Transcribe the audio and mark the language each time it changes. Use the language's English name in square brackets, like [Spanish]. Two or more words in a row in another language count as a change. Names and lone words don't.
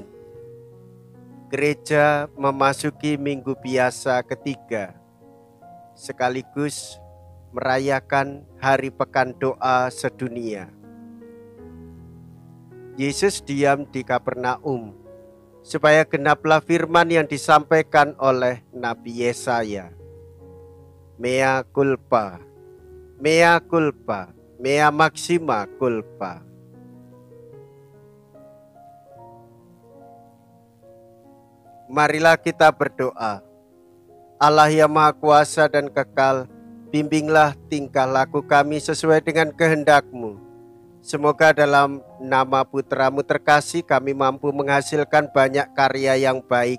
[Indonesian] Gereja memasuki Minggu Biasa ketiga, sekaligus merayakan Hari Pekan Doa Sedunia. Yesus diam di Kapernaum supaya genaplah firman yang disampaikan oleh Nabi Yesaya. [Latin] Mea culpa, mea culpa, mea maxima culpa. [Indonesian] Marilah kita berdoa. Allah yang Maha Kuasa dan Kekal, bimbinglah tingkah laku kami sesuai dengan kehendak-Mu. Semoga dalam nama Putra-Mu terkasih kami mampu menghasilkan banyak karya yang baik.